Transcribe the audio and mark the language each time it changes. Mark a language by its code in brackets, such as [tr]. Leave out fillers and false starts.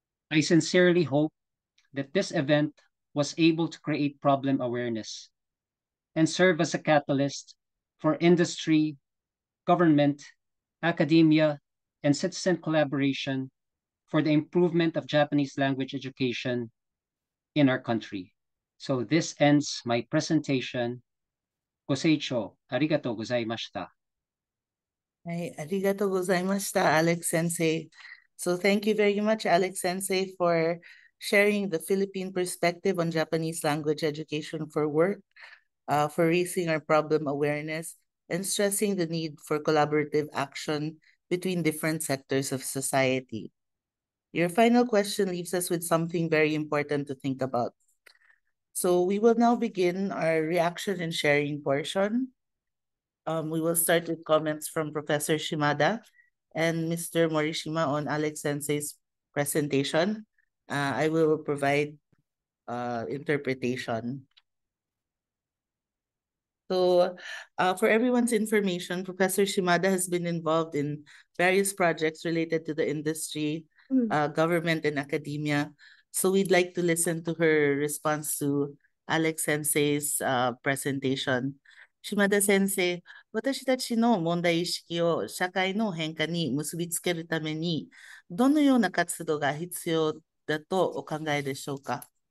[en] I sincerely hope that this event was able to create problem awareness and serve as a catalyst for industry, government, academia, and citizen collaboration for the improvement of Japanese language education in our country. So this ends my presentation. [ja] ご清聴ありがとうございました。はい、ありがとうございました、Alex Sensei. [en] So thank you very much, Alex Sensei, for sharing the Philippine perspective on Japanese language education for work, for raising our problem awareness, and stressing the need for collaborative action between different sectors of society. Your final question leaves us with something very important to think about. So we will now begin our reaction and sharing portion. We will start with comments from Professor Shimada and Mr. Morishima on Alex Sensei's presentation. I will provide interpretation. So for everyone's information, Professor Shimada has been involved in various projects related to the industry, government, and academia. So we'd like to listen to her response to Alex Sensei's presentation. [ja] Shimada Sensei, 私たちの問題意識を社会の変化に結びつけるために、どのような活動が必要だとお考えでしょうか。